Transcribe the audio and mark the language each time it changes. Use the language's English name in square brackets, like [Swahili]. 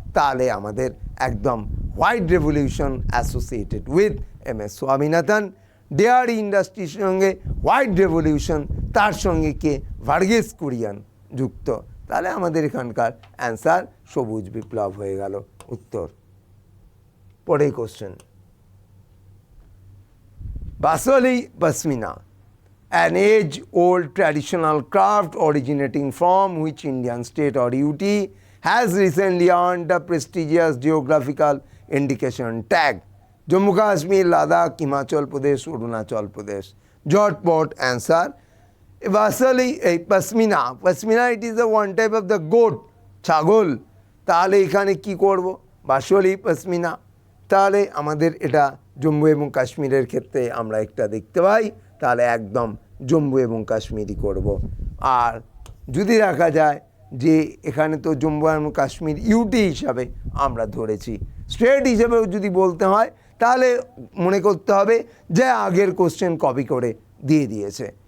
[Bangla] তাহলে আমাদের একদম white revolution associated with M S. Swaminathan. Dairy ইন্ডাস্ট্রির সঙ্গে হোয়াইট রেভলিউশন, তার সঙ্গে কে, ভার্গিস কুরিয়ান যুক্ত। তাহলে আমাদের এখানকার অ্যান্সার সবুজ বিপ্লব হয়ে গেল উত্তর। পরের question, [English] Basohli pashmina, an age-old traditional craft originating from which Indian state or UT has recently earned the prestigious geographical indication tag? Jammu Kashmir, Ladakh, Himachal Pradesh, Arunachal Pradesh. Jotpot answer. Basically, pashmina, pashmina it is the one type of the goat, ছাগল। [Bangla] তাহলে এখানে কি করব, বাসলি পশমিনা। তাহলে আমাদের এটা জম্মু এবং কাশ্মীরের ক্ষেত্রে আমরা একটা দেখতে পাই, তাহলে একদম জম্মু এবং কাশ্মীরই করব। আর যদি রাখা যায় যে এখানে তো জম্মু এবং কাশ্মীর ইউটি হিসাবে আমরা ধরেছি, স্টেট হিসেবেও যদি বলতে হয় তাহলে মনে করতে হবে যে আগের কোশ্চেন কপি করে দিয়ে দিয়েছে।